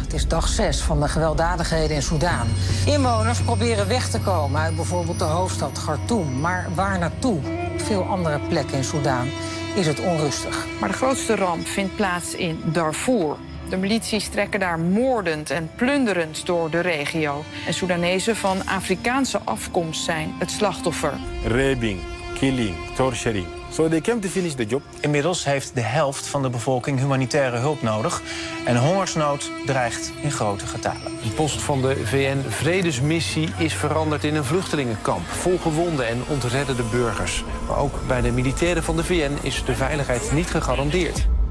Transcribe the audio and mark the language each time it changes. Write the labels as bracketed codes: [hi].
[nl] Het is dag 6 van de gewelddadigheden in Soedan. Inwoners proberen weg te komen uit bijvoorbeeld de hoofdstad Khartoum. Maar waar naartoe? Veel andere plekken in Soedan is het onrustig. Maar de grootste ramp vindt plaats in Darfur. De milities trekken daar moordend en plunderend door de regio. En Soedanezen van Afrikaanse afkomst zijn het slachtoffer. [en] Raping, killing, torturing. So they came to finish the job. [nl] Inmiddels heeft de helft van de bevolking humanitaire hulp nodig. En hongersnood dreigt in grote getalen. De post van de VN-vredesmissie is veranderd in een vluchtelingenkamp. Vol gewonden en ontreddende burgers. Maar ook bij de militairen van de VN is de veiligheid niet gegarandeerd.